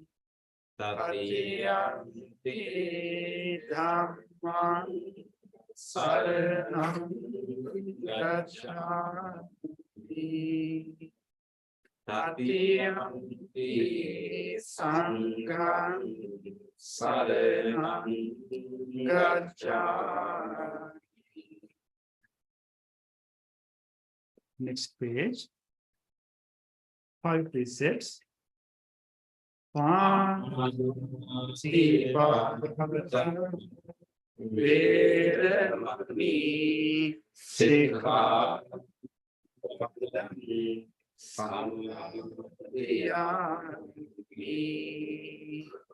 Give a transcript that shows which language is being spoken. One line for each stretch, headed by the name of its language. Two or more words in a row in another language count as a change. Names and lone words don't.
Pali: Tatiyampi Dhammam Saranam Gacchami. Tatiyampi Sangham Saranam Gacchami.
English: Next page. 5 precepts.
Pali: Veramani Sikkhapadam Samadhiyami.